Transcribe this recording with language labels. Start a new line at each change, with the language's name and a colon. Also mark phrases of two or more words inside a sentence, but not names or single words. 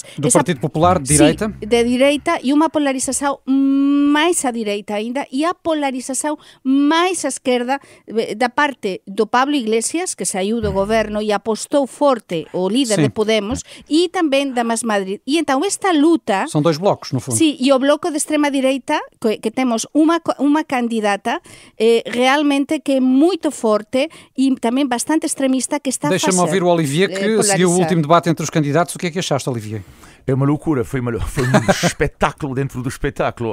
Portuguese: Do Partido Popular, de direita?
Galician: Sí, de direita, e unha polarización máis a direita ainda, e a polarización máis a esquerda da parte do Pablo Iglesias, que saiu do goberno e apostou forte o líder de Podemos, e tamén da Más Madrid. E entón esta luta...
Portuguese: São dois blocos, no fundo.
Galician: Sí, e o bloco de extrema direita, que temos unha candidata realmente que é moito forte e tamén bastante extremista, que está a fazer.
Portuguese: Deixa-me ouvir o Olivier, que seguiu o último debate entre os candidatos. O que é que achaste, Olivier? É uma loucura, foi um espetáculo dentro do espetáculo.